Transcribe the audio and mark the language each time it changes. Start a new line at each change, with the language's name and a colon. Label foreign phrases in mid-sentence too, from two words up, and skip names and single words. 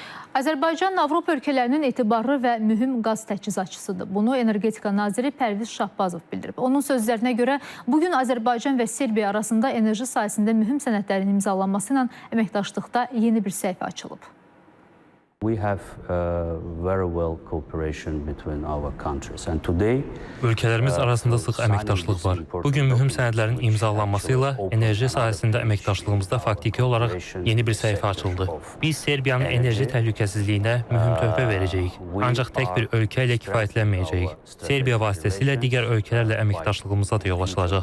Azerbaijani: Azərbaycan Avropa ölkələrinin etibarlı və mühüm qaz təchizatçısıdır. Bunu Energetika naziri Pərviz Şahbazov bildirib. Onun sözlərinə görə bugün Azərbaycan və Serbiya arasında enerji sahəsində mühüm sənədlərin imzalanması ilə əməkdaşlıqda yeni bir səhifə açılıb.
English: We have very well cooperation between our countries and today
Azerbaijani: ölkələrimiz arasında sıx əməkdaşlıq var. Bugün mühüm sənədlərin imzalanması ilə enerji sahəsində əməkdaşlığımızda faktiki olaraq yeni bir səhifə açıldı. Biz Serbiyanın enerji təhlükəsizliyinə mühüm töhfə verəcəyik. Ancaq tək bir ölkə ilə kifayətlənməyəcəyik. Serbiya vasitəsilə digər ölkələrlə əməkdaşlığımıza da yol açılacaq.